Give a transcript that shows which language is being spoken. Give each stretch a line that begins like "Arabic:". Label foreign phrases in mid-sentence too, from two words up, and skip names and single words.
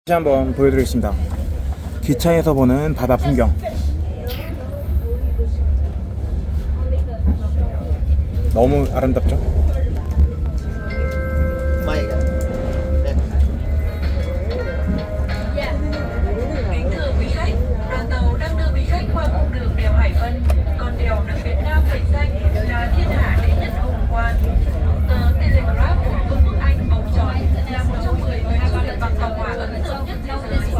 Korean: 다시 한번 보여드리겠습니다. 기차에서 보는 바다 풍경. 너무 아름답죠?
Vietnamese: Kính thưa quý khách, đoàn tàu đang đưa quý khách qua cung đường đèo Hải Vân, còn đèo nước Việt Nam mệnh danh là thiên hạ đệ nhất hùng quan. Tờ Telegraph của Vương quốc Anh bầu chọn là một trong 10 nhà du lịch bằng tàu hỏa ấn tượng nhất thế giới.